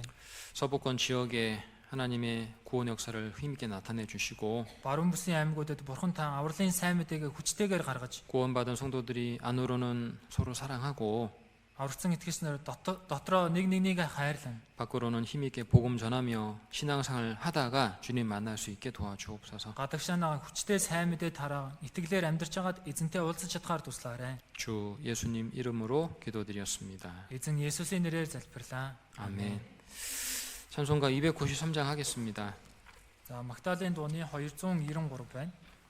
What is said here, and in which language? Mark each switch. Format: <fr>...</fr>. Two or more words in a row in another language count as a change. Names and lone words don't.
<ko>서부권 지역에 하나님의 구원 역사를 힘있게 나타내 주시고</ko> <mn>Баруун бүсийн аймагуудад Бурхан та авралын сайн мэдээгээ хүчтэйгээр гаргаж</mn> <ko>구원받은 성도들이 안으로는 서로 사랑하고</ko> <mn>аврагдсан итгэгч нар дотроо нэг нэгнийг хайрлан</mn> <ko>밖으로는 힘있게 복음 전하며 신앙생활을 하다가 주님 만날 수 있게 도와주옵소서.</ko> <mn>гадагшаанаа хүчтэй сайн мэдээ тараа итгэлээр амьдарч хагаад эзэнтэй уулзах чадхаар туслаарай.</mn> <ko>주 예수님 이름으로 기도드렸습니다.</ko> <mn>Эзэн Есүсийн нэрээр залбирлаа.</mn> <ko>아멘. 찬송가 293장 하겠습니다.</ko> <mn>За Магдалины дууны 293 байна.</mn>